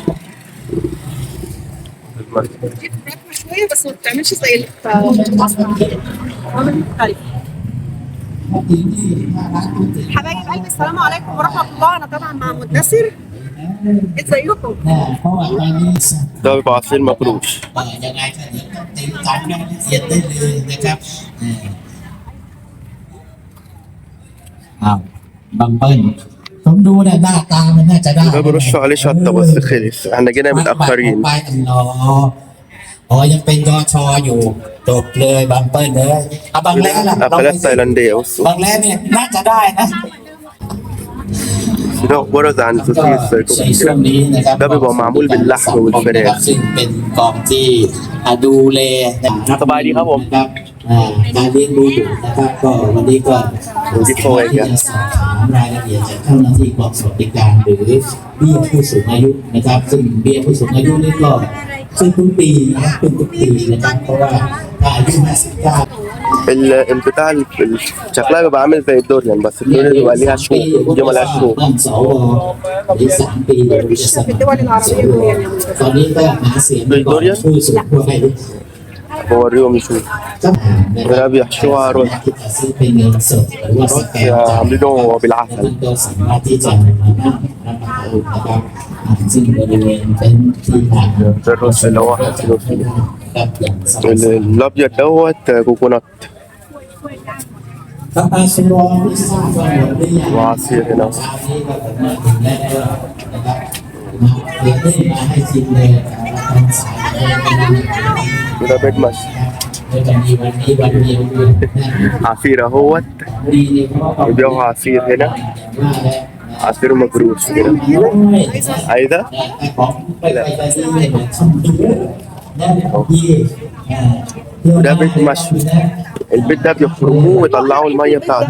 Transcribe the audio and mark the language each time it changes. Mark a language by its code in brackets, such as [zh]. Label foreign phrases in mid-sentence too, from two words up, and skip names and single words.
[ar] دي فراخ مشوية بس ما بتعملش زي اللي في مصر، عامل مختلف. حبايب قلبي السلام عليكم ورحمة الله. أنا طبعا مع مدثر. ازيكم؟ ده بيبقى عصير مفروش. [th] ยังไงก็เดี๋ยวต้องติดตามรายละเอียดได้เลยนะครับบางเปิ้ลผมดูเนี่ยหน้าตามันน่าจะได้ [ar] ده بيرشوا عليه شطة بس خلص، احنا جينا [th] ไป [ar] متأخرين. [th] ยังเป็นยอชออยู่จบเลยบางเปิ้ลเลยบางแร่ล่ะ [ar] أكلات تايلاندية بصوا. [th] บางแร่เนี่ยน่าจะได้นะ [ar] ده برز عن [th] ก็ [ar] سوسيس [th] ในช่วงนี้นะครับ [ar] ده بيبقى معمول باللحم والفراخ. [th] ซึ่งเป็นกองที่ดูแลนะครับ สบายดีครับผม นะครับการเลี้ยงดูอยู่นะครับก็วันนี้ก็สามารถที่จะสอบถามรายละเอียดจากเจ้าหน้าที่กองสวัสดิการหรือเบี้ยผู้สูงอายุนะครับซึ่งเบี้ยผู้สูงอายุนี่ก็ขึ้นทุกปีนะครับขึ้นทุกปีนะครับเพราะว่าถ้าอายุ59 [ar] البتاع شكلها بيبقى عامل زي الدوريان، بس الدوريان بيبقى ليها شوك، دي مالهاش شوك. [th] ตั้งสวอีก3 ปีเดี๋ยวจะสมัคร [ar] في الدول العربية كلها. [th] ตอนนี้ก็หาเสียงไปก่อนผู้สูงอายุ [ar] بوريهم يشوف. [th] นะครับ [ar] بيحشوها رز [th] ซื้อเป็นเงินสดหรือว่าสแกน [ar] عاملينه بالعسل. [th] ก็สามารถที่จะมานั่งรับประทานนะครับซึ่งบริเวณเป็นที่ทาง [ar] ده الرز اللي هو حاطينه فيه. [th] ครับอย่างสบาย [ar] الأبيض دوت كوكونات [th] ครับไปสำรองที่ทราบว่าหมดหรือยัง [ar] وعصير هنا. [th] เช้านี้ก็ผมมาถึงแล้วก็นะครับมาเดี๋ยวได้มาให้ชิมเลยทางสาย [ar] وده بيت مشي. [th] จะมีวันนี้วันเดียวด้วย [ar] عصير اهوت بيبيعوا عصير هنا، عصير مجروش كده. عايزة؟ وده بيت مشوي. البيت ده بيخرموه ويطلعوا المية بتاعته.